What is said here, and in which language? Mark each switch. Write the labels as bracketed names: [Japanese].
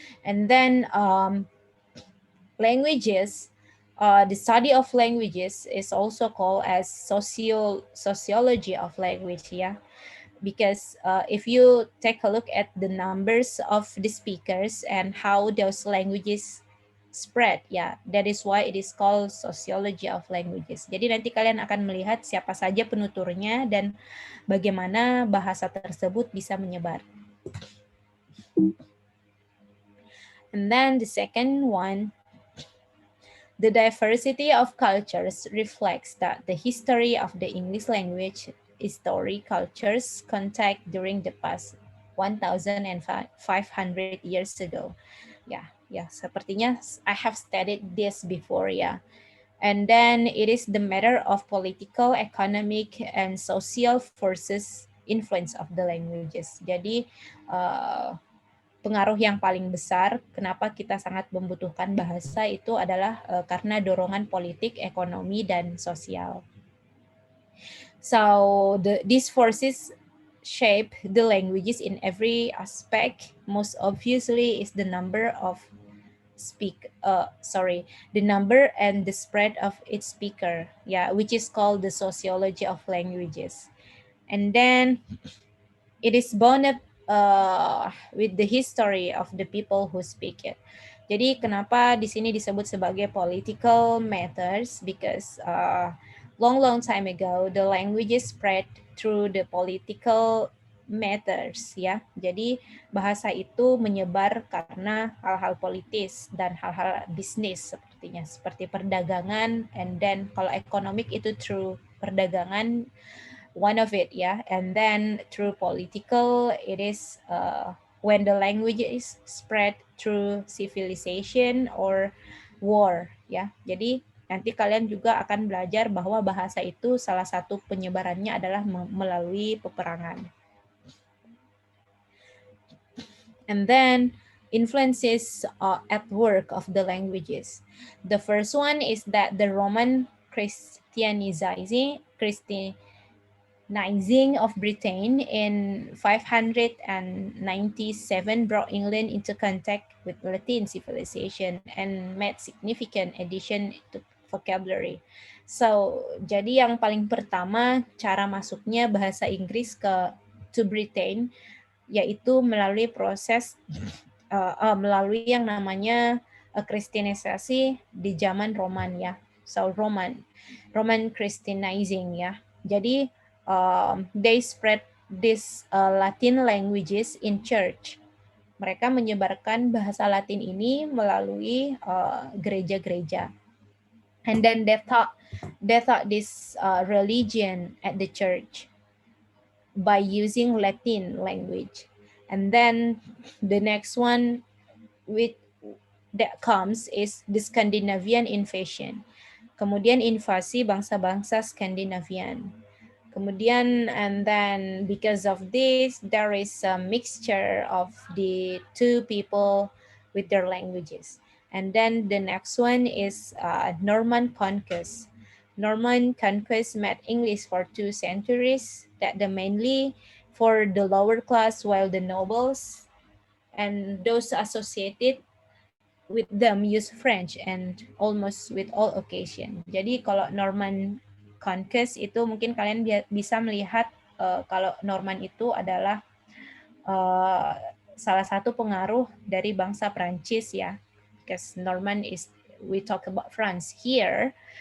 [English] And then languages, the study of languages is also called as sociology of language, yeah. Because if you take a look at the numbers of the speakers and how those languages spread, yeah, that is why it is called sociology of languages. [Indonesian] Jadi nanti kalian akan melihat siapa saja penuturnya dan bagaimana bahasa tersebut bisa menyebar. [English] And then the second one, the diversity of cultures reflects that the history of the English language history cultures contact during the past 1,500 years ago. [Indonesian] Ya, sepertinya [English] I have studied this before, ya. And then it is the matter of political, economic, and social forces influence of the languages. [Indonesian] Jadi pengaruh yang paling besar kenapa kita sangat membutuhkan bahasa itu adalah karena dorongan politik, ekonomi, dan sosial. [English] So these forces shape the languages in every aspect. Most obviously is the number and the spread of its speaker, which is called the sociology of languages. And then it is bound up with the history of the people who speak it. [Indonesian] Jadi kenapa di sini disebut sebagai [English] political matters? Because long time ago the languages spread through the political matters, ya. [Indonesian] Jadi bahasa itu menyebar karena hal-hal politis dan hal-hal bisnis sepertinya, seperti perdagangan, [English] and then [Indonesian] kalau ekonomik itu through perdagangan, [English] one of it, yeah. And then through political, it is when the language is spread through civilization or war, ya. [Indonesian] Jadi nanti kalian juga akan belajar bahwa bahasa itu salah satu penyebarannya adalah melalui peperangan. [English] And then influences at work of the languages. The first one is that the Roman Christianizing of Britain in 597 brought England into contact with Latin civilization and made significant addition to vocabulary. [Indonesian] So, jadi yang paling pertama cara masuknya bahasa Inggris [English] to Britain [Indonesian] yaitu melalui proses melalui yang namanya Kristianisasi di zaman Roman, ya. [English] So Roman Christianizing, ya. Jadi they spread these Latin languages in church. [Indonesian] Mereka menyebarkan bahasa Latin ini melalui gereja-gereja. [English] And then they taught this religion at the church by using Latin language. And then the next one that comes is the Scandinavian invasion. [Indonesian] Kemudian invasi bangsa-bangsa Skandinavian. Kemudian, [English] and then because of this, there is a mixture of the two people with their languages. And then the next one is Norman conquest. Norman conquest made English for 2 centuries, that the mainly for the lower class, while the nobles and those associated with them use French and almost with all occasion. [Indonesian] Jadi kalau Norman conquest itu mungkin kalian bisa melihat kalau Norman itu adalah salah satu pengaruh dari bangsa Prancis, ya. [English] Because Norman we talk about France here.